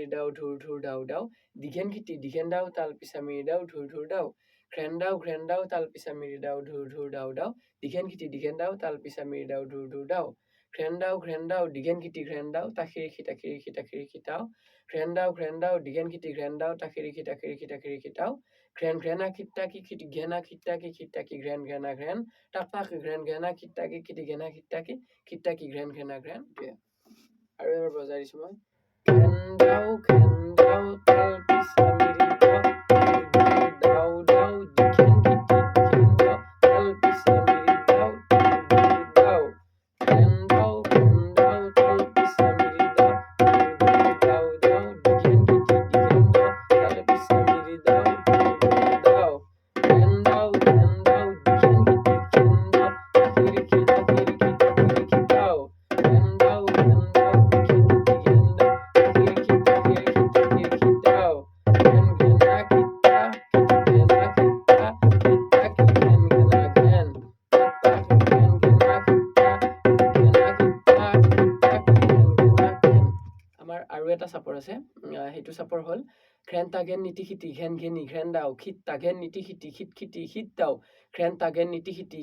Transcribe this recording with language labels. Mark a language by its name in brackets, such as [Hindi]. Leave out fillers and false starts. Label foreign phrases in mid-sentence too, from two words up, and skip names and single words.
[Assamese] দাও ঢুৰ ঢুৰ দাও দাও, দীঘেন খিতি দীঘেন দাও তাল পিছা মিৰি দাও ঢুৰ ঢুৰ দাও, ঘ্ৰেন দাও তাল পিছা মিৰি দাও ঢুৰ ঢুৰ দাও দাও, দীঘেন খিতি দীঘেন দাও তাল পিছা মিৰি দাও ঢুৰ ঢুৰ দাও, ঘ্ৰেন দাও দীঘেন খিতি ঘ্ৰেন দাও তাখিৰি খিতা খিৰি খিতা খিৰি খিতাও, ঘ্ৰেন দাও দীঘেন খিতি ঘ্ৰেন দাও তাখিৰি খিতা খিৰি খিতা খিৰি খিতাও, ঘ্ৰেন ঘ্ৰেনা খিতা কি খিতি ঘেনা খিতা কি ঘ্ৰেন ঘ্ৰেনা ঘ্ৰেন, তাক তাক ঘ্ৰেন ঘেনা খিতা কি খিতি ঘেনা খিতা কি ঘ্ৰেন ঘেনা ঘ্ৰেন। আৰু এবাৰ বজাই দিছোঁ মই। ঘেন দাও তাল পিছা মিৰি দাও, দাও দাও দীঘেন খিতি ঘেন দাও তাল পিছা মিৰি দাও দাও, ঘেন দাও তাল পিছা মিৰি দাও দাও দাও, দীঘেন খিতি ঘেন দাও তাল পিছা মিৰি দাও দাও, ঘেন দাও দীঘেন খিতি ঘেন দাও তাখিৰি খিতা খিৰি খিতা খিৰি খিতাও, ঘেন দাও দীঘেন খিতি ঘেন দাও তাখিৰি খিতা খিৰি খিতা খিৰি খিতাও, ঘেন ঘেনা খিতা ঘেনা খিতা খিতা কি ঘেন ঘেনা ঘেন, তাক তাক ঘেন ঘেনা খিতা ঘেনা খিতা খিতা কি ঘেন ঘেনা ঘেন। আমাৰ আৰু এটা চাপৰ আছে, সেইটো চাপৰ হ'ল ঘ্ৰেন তাঘেন নীতি খিতি ঘেন ঘেনি ঘ্ৰেন দাও, খিত তাঘেন নীতি খিতি খিত খিতি খিত দাও, ঘ্ৰেন তাঘেন নীতি খিতি